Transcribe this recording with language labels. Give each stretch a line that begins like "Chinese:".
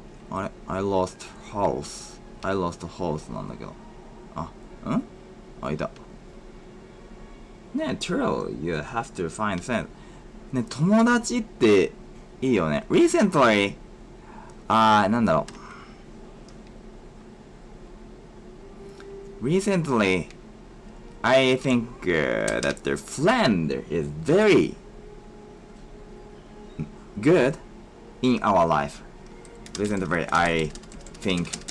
English: I lost house
Japanese: なんだけど。いた。
English: ね、true, you have to find friends.
Japanese: ね、友達っていいよね。
English: recently,
Japanese: なんだろう。
English: recently, I think that the friend is very good in our life. Recently, I think